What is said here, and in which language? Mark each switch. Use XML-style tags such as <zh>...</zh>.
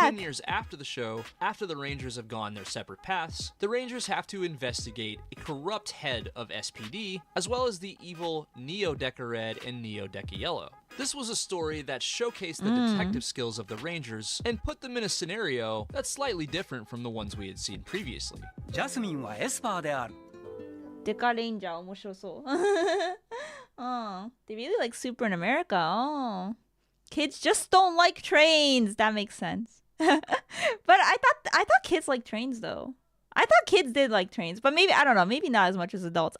<en>10 years after the show, after the Rangers have gone their separate paths, the Rangers have to investigate a corrupt head of SPD, as well as the evil Neo Deca Red and Neo Deca Yellow. This was a story that showcased the detective skills of the Rangers and put them in a scenario that's slightly different from the ones we had seen previously.</en> <ja>ジャスミンはエスパーである。デカレンジャー面白そう。</ja> <en>Oh, they really like Super in America. Oh, kids just don't like trains. That makes sense. But I thought kids like trains though. I thought kids did like trains, but maybe I don't know. Maybe not as much as adults.</en>